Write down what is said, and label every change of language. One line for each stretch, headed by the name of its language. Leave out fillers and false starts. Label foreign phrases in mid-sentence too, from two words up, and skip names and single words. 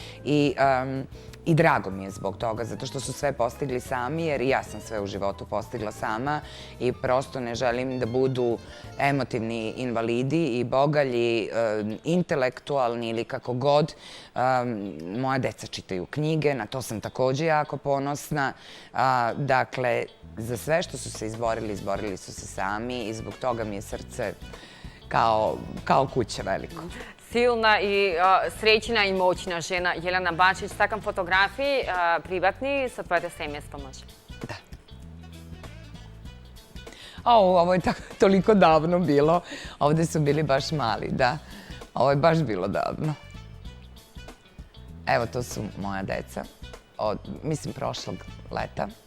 Serbian: I drago mi je zbog toga, zato što su sve postigli sami, jer i ja sam sve u životu postigla sama i prosto ne želim da budu emotivni invalidi i bogalji, intelektualni ili kako god. Moja deca čitaju knjige, na to sam takođe jako ponosna. Dakle, za sve što su se izborili su se sami i zbog toga mi je srce kao kuća veliko.
Macedonian: Силна и среќна и моćна жена Јелена Бачиć. Сакам фотографии приватни со твоето семејство, може?
Serbian: Da. Ovo je toliko davno bilo. Ovde su bili baš mali, da. Ovo je baš bilo davno. Evo, to su moja deca. Mislim, prošlog leta.